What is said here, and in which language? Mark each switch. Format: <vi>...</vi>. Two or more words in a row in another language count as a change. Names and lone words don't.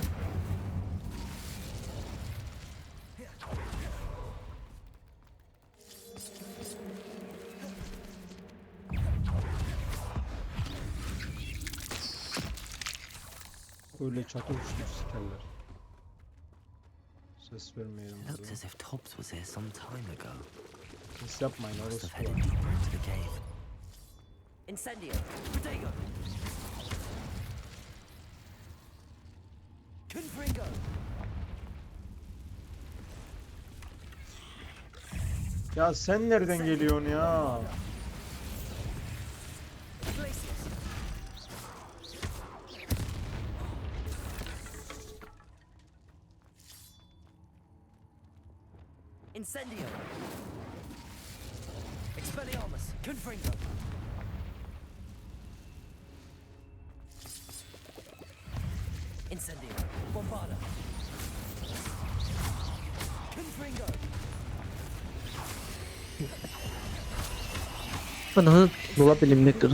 <tr>Öyle çatır uçtur sikerler. Ses vermeyelim.</tr> <en>Looks as if Tobbs was here some time ago.</en> <tr>Ses yapmayın</tr> <en>Must</en> <tr>orası</tr> <en>have</en> <tr>var.</tr> <en>headed deeper into the cave.</en> <la>Incendio. Protego. Confringo.</la> <tr>Ya sen nereden geliyorsun ya?</tr> <la>Iglesias. Incendio. Expelliarmus. Confringo. Incendio. Bombarda. Confringo.</la> <tr>Ana dolap elimde kırıldı.</tr>